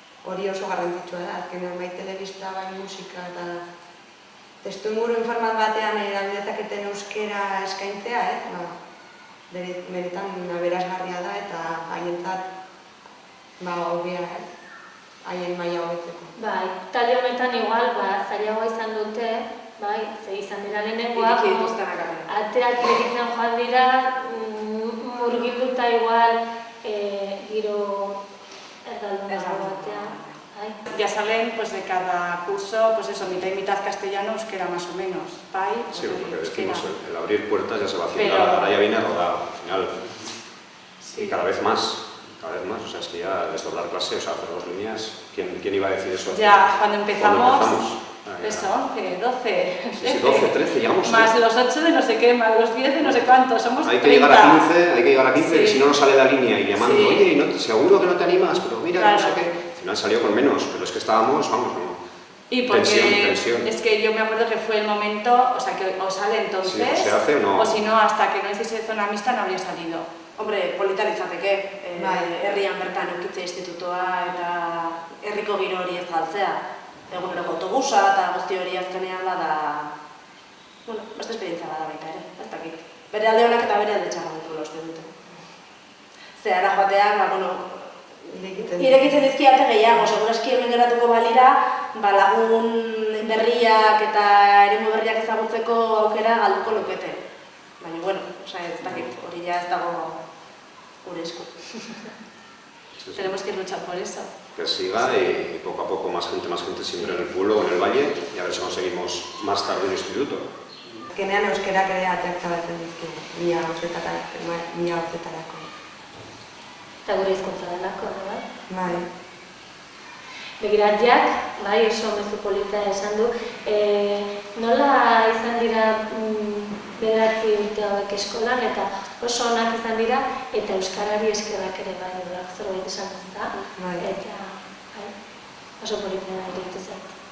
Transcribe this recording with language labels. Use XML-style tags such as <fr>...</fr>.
<eu>Hori oso garrantzitsua da, azkenean bai telebista, bai musika eta testuinguru informal batean erabiltzaketen euskera eskaintzea, benetan aberasgarria da eta haientzat hobea, haien maila hobetzeko. Bai, talde honetan igual, zailagoa izan dute, bai, ze izan dira lehenengoak, ateak irekitzen joan dira, murgilduta igual, giro erdalduna batean.</eu> <es>Ya salen pues de cada curso, pues eso, mitad y mitad castellano, euskera más o menos, ¿pai? Sí, porque decimos, el abrir puertas ya se va haciendo, ahora ya viene rodado, al final, y cada vez más, o sea, es que ya desdoblar clase, o sea, hacer 2 líneas, ¿quién iba a decir eso? Ya, cuando empezamos eso, 11, 12, sí, 12, 13, llegamos. Más los 8 de no sé qué, más los 10 de no sé cuántos, somos 30. Hay que llegar a 15, que si no nos sale la línea y llamando, oye, seguro que no te animas, pero mira, no sé qué. Al final salió con menos, pero es que estábamos, Y porque tensión. es que yo me acuerdo que fue el momento, o sea, que o sale entonces, Sí, o se hace o no. o si no, hasta que no hiciese zona mixta no habría salido. Hombre,</es> <eu>polita litzateke, herrian bertan eukitze institutoa eta herriko giro hori ez galtzea. Eguneroko autobusa eta guzti hori azkenean bada...</eu> <es>Bueno,</es> <eu>beste esperientzia bada baita ere, ez dakit. Bere alde honak eta bere alde txarra dutela uste dute. Zehara joateak, bueno, irekitzen dizkiate gehiago, seguraski hemen geratuko balira, lagun berriak eta eremu berriak ezagutzeko aukera galduko lukete. Baina,</eu> <es>bueno,</es> <eu>ez dakit, hori ja ez dago gure esku.</eu> <es>Tenemos que luchar por eso. Que siga y poco a poco más gente siempre en el pueblo o en el valle y a ver si conseguimos más tarde un instituto.</es> <eu>Azkenean euskerak ere ateak zabaltzen dizkigu, mila gauzetarako. Eta gure hizkuntza delako, bai? Bai. Begiratziak, bai, oso mezu polita esan du, nola izan dira bederatzi urte hauek eskolan eta oso onak izan dira eta euskarari eskerrak ere bai, zerbait esan da, eta oso polita iruditu zait.</eu>